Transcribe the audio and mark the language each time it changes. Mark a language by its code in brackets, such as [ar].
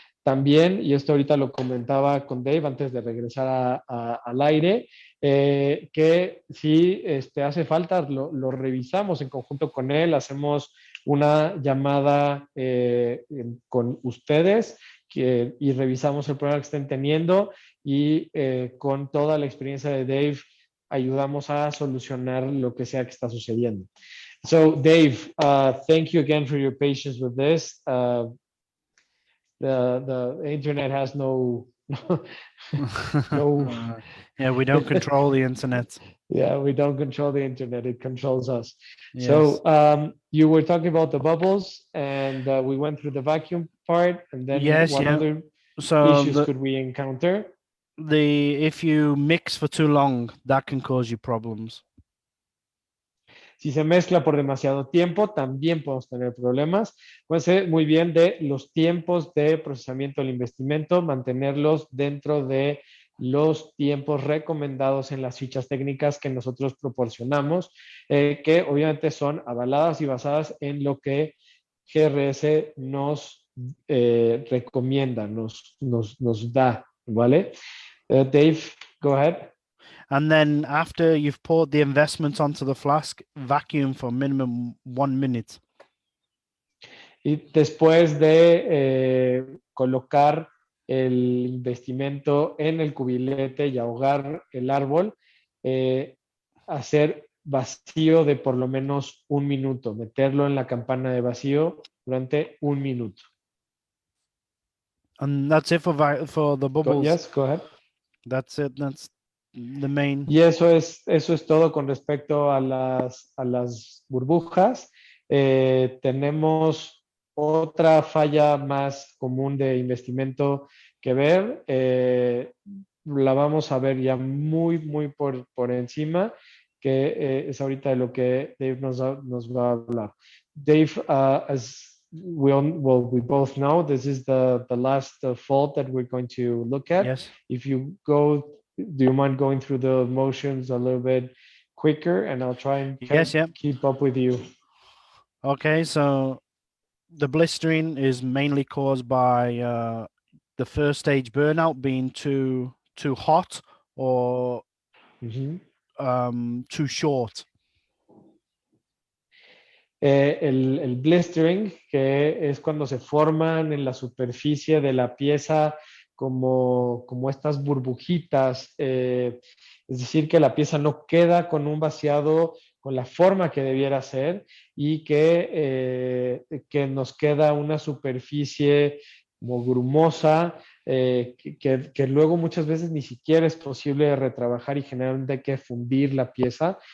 [es] También, y esto ahorita lo comentaba con Dave antes de regresar al aire, que si hace falta, lo revisamos en conjunto con él, hacemos una llamada con ustedes y revisamos el problema que estén teniendo y con toda la experiencia de Dave ayudamos a solucionar lo que sea que está sucediendo. [en] So, Dave, thank you again for your patience with this. The internet has no, no. Yeah, we don't control the internet. Yeah, we don't control the internet; it controls us. Yes. So, you were talking about the bubbles, and we went through the vacuum part, and then Yes, what yeah. other So issues could we encounter? if you mix for too long, that can cause you problems. [es] Si se mezcla por demasiado tiempo, también podemos tener problemas. Puede ser muy bien de los tiempos de procesamiento del investimento, mantenerlos dentro de los tiempos recomendados en las fichas técnicas que nosotros proporcionamos, que obviamente son avaladas y basadas en lo que GRS nos recomienda, nos da, ¿vale? [en] Dave, go ahead. And then after you've poured the investment onto the flask, vacuum for minimum 1 minute. [es] Y después de colocar el investimento en el cubilete y ahogar el árbol, hacer vacío de por lo menos 1 minuto, meterlo en la campana de vacío durante 1 minuto. [en] And that's it for the bubbles. Yes, go ahead. That's it. That's the main. [es] Y eso es todo con respecto a las burbujas. Tenemos otra falla más común de investimento que ver. La vamos a ver ya muy por encima, que es ahorita de lo que Dave nos va a hablar. [en] Dave, as we both know, this is the last fault that we're going to look at. Yes. If you go, do you mind going through the motions a little bit quicker, and I'll try and keep up with you. Okay, so the blistering is mainly caused by the first stage burnout being too hot or too short. [es] El blistering, que es cuando se forman en la superficie de la pieza como estas burbujitas, es decir, que la pieza no queda con un vaciado con la forma que debiera ser y que nos queda una superficie como grumosa, que luego muchas veces ni siquiera es posible retrabajar y generalmente hay que fundir la pieza.